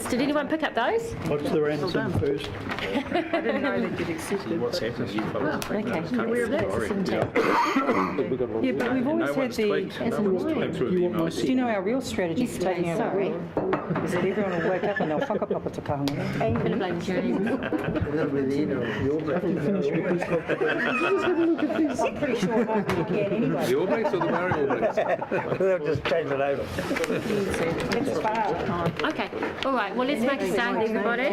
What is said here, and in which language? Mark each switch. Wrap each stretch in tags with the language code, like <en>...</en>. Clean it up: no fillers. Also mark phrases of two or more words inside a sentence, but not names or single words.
<en>Did anyone pick up those? What's the ransom first? I didn't know that you'd accepted. What's happening? You fellas Okay. take notes, can't We're you? a bit Sorry. Yeah, but we've always had the... Came through the emails. Do you know our real strategy for taking over? Sorry. Is that everyone will wake up and they'll</en> <mi>whakapapa te kahanga.</mi> <en>I'm going to blame James. I'm pretty sure hopefully you can anyway. The All Blacks or the Maori All Blacks? They'll just change it over. It's far. Okay. All right. Well, let's make a start, everybody.</en>